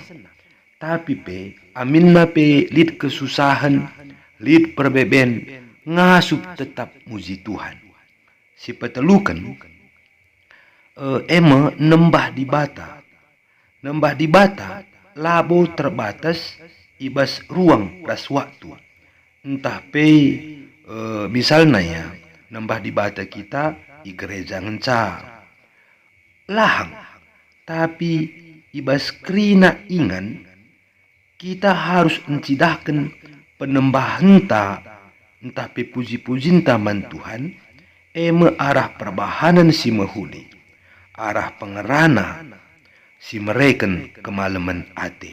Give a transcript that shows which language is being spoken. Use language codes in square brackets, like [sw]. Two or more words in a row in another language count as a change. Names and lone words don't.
[btx] Tapi aminna lid kesusahan, lid perbeben, ngasup tetap muji Tuhan. Si petelukan nembah di bata. Nembah di bata labo terbatas ibas ruang ras waktu. [id] Entah misalnya ya, [btx] nembah di bata [id] kita di gereja [btx] ngenca lahang. Tapi ibas krina ingan kita harus encidahkan penembahenta entah puji-pujin taman Tuhan arah perbahanan si mahuli, arah pengerana si mereken kemalaman ate.